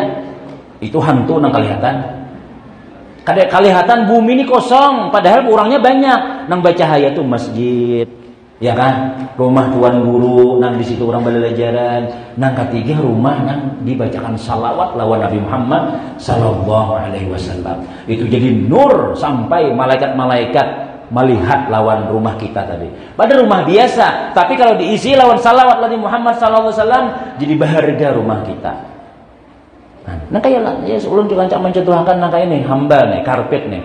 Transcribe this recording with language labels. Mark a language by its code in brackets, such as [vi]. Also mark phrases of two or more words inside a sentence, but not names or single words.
[bjn] Itu hantu nang kelihatan. Kelihatan bumi ini kosong padahal orangnya banyak. Nang baca hayat tuh masjid. Ya kan? Rumah tuan guru nang di situ orang belajaran. Nang ketiga rumah nang dibacakan salawat lawan Nabi Muhammad [ar] صلى الله عليه وسلم. [bjn] Itu jadi nur sampai malaikat-malaikat melihat lawan rumah kita tadi. Pada rumah biasa, tapi kalau diisi lawan salawat Nabi Muhammad SAW, jadi berharga rumah kita. Nah kayak lah, ya ulun juga cak mencontohkan nang kayak ini hamba nih, karpet nih.